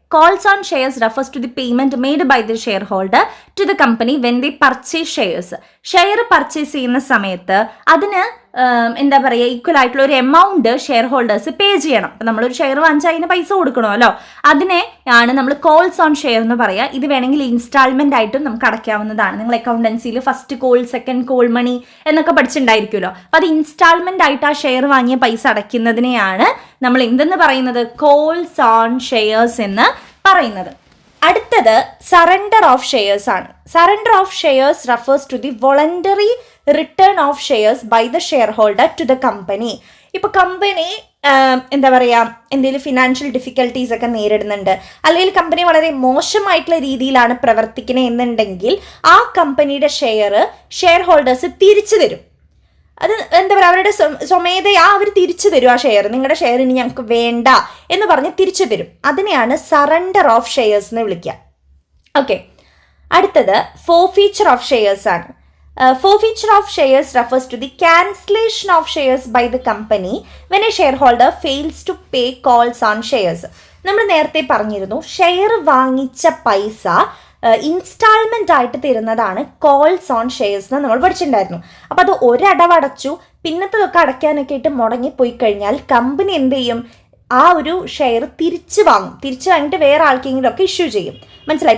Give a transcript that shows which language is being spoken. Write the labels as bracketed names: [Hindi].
[English] Calls on shares refers to the payment made by the shareholder to the company when they purchase shares. [Malayalam] Share purchase ചെയ്യുന്ന സമയത്ത് അതിന് എന്താ പറയുക equal ആയിട്ടുള്ള ഒരു എമൗണ്ട് ഷെയർ ഹോൾഡേഴ്സ് പേ ചെയ്യണം. അപ്പം നമ്മളൊരു ഷെയർ വാങ്ങിച്ചാൽ അതിന് പൈസ കൊടുക്കണമല്ലോ. അതിനെ ആണ് നമ്മൾ കോൾസ് ഓൺ ഷെയർ എന്ന് പറയുക. ഇത് വേണമെങ്കിൽ ഇൻസ്റ്റാൾമെൻ്റ് ആയിട്ടും നമുക്ക് അടയ്ക്കാവുന്നതാണ്. നിങ്ങൾ അക്കൗണ്ടൻസിയിൽ first call, second call money എന്നൊക്കെ പഠിച്ചിട്ടുണ്ടായിരിക്കുമല്ലോ. അപ്പം അത് ഇൻസ്റ്റാൾമെൻ്റ് ആയിട്ട് ആ ഷെയർ വാങ്ങിയ പൈസ അടയ്ക്കുന്നതിനെയാണ് നമ്മൾ എന്തെന്ന് പറയുന്നത്, കോൾസ് ഓൺ ഷെയർസ് എന്ന് പറയുന്നത്. അടുത്തത് സറണ്ടർ ഓഫ് ഷെയർസ് ആണ്. [English] Surrender of shares refers to the voluntary return of shares by the share holder to the company. [Malayalam] ഇപ്പോൾ കമ്പനി എന്താ പറയുക എന്തെങ്കിലും ഫിനാൻഷ്യൽ ഡിഫിക്കൽട്ടീസ് ഒക്കെ നേരിടുന്നുണ്ട്, അല്ലെങ്കിൽ കമ്പനി വളരെ മോശമായിട്ടുള്ള രീതിയിലാണ് പ്രവർത്തിക്കുന്നത് എന്നുണ്ടെങ്കിൽ ആ കമ്പനിയുടെ ഷെയർ ഹോൾഡേഴ്സ് തിരിച്ചു തരും. അത് എന്താ പറയുക അവരുടെ സ്വമേധയാ അവർ തിരിച്ചു തരും ആ ഷെയർ. നിങ്ങളുടെ ഷെയർ ഇനി ഞങ്ങൾക്ക് വേണ്ട എന്ന് പറഞ്ഞ് തിരിച്ചു തരും. അതിനെയാണ് സറണ്ടർ ഓഫ് ഷെയർസ് എന്ന് വിളിക്കുക. ഓക്കെ, അടുത്തത് ഫോർഫീച്ചർ ഓഫ് ഷെയർസ് ആണ്. [English] Forfeiture of shares refers to the cancellation of shares by the company when a shareholder fails to pay calls on shares. [Malayalam] നമ്മൾ നേരത്തെ പറഞ്ഞിരുന്നു ഷെയർ വാങ്ങിച്ച പൈസ ഇൻസ്റ്റാൾമെൻ്റ് ആയിട്ട് തരുന്നതാണ് കോൾസ് ഓൺ ഷെയർസ് എന്ന് നമ്മൾ പഠിച്ചിട്ടുണ്ടായിരുന്നു. അപ്പോൾ അത് ഒരടവടച്ചു പിന്നത്തതൊക്കെ അടയ്ക്കാനൊക്കെ ആയിട്ട് മുടങ്ങിപ്പോയി കഴിഞ്ഞാൽ കമ്പനി എന്ത് ചെയ്യും, ആ ഒരു ഷെയർ തിരിച്ചു വാങ്ങിയിട്ട് വേറെ ആർക്കെങ്കിലും ഒക്കെ ഇഷ്യൂ ചെയ്യും. മനസ്സിലായി?